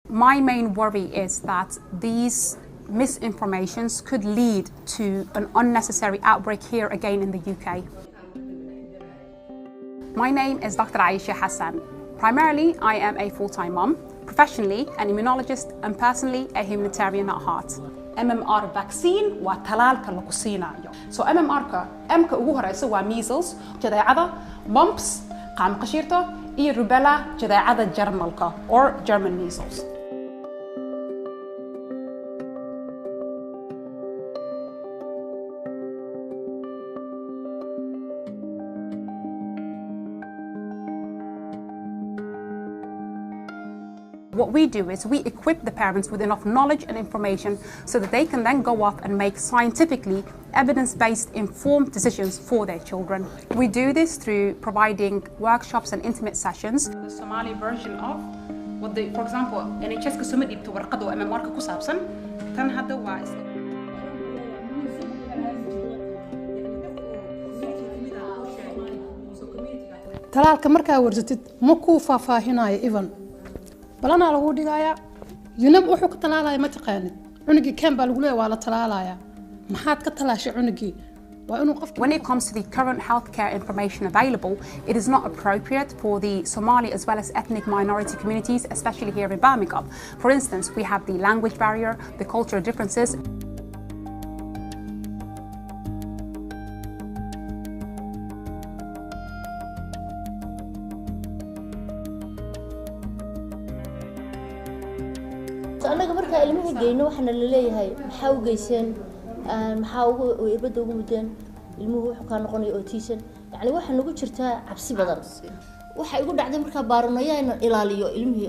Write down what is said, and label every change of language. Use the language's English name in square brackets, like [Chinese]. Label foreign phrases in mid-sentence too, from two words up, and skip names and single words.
[English] My main worry is that these misinformations could lead to an unnecessary outbreak here again in the UK. My name is Dr. Aisha Hassan. Primarily, I am a full-time mom, professionally an immunologist, and personally a humanitarian at heart. MMR vaccine [Somali] waa talaalka lagu siinayo. So MMR-ka M-ka ugu horeysa waa measles, jadeecada, mumps, qaam qashiirto, iyo rubella, jadeecada Jarmalka [English] or German measles. What we do is we equip the parents with enough knowledge and information so that they can then go off and make scientifically evidence-based informed decisions for their children. We do this through providing workshops and intimate sessions. The Somali version of what the, for example, [Somali] NHS kasuma dhibto warqad oo MMR-ka ku saabsan, tan hadda waa talaalka markaa warsatid ma ku faahfaahinayo even balana lagu dhigaya yunab wuxuu ka talaalaya ma taqaanid cunugii kan baa lagu leeyahay waa la talaalaya maxaad ka talaashay cunugii waa inuu qofka. [English] When it comes to the current healthcare information available, it is not appropriate for the Somali as well as ethnic minority communities, especially here in Birmingham. For instance, we have the language barrier, the cultural differences. [Somali] anaga marka ilmaha geeyno waxana la leeyahay maxaa u geyseen maxaa ugu irbada ugu mudeen ilmuhu wuxuu ka noqonay autism yani waxa nagu jirta cabsi badan waxa igu dhacday marka baaranayaan ilaaliyo ilmihii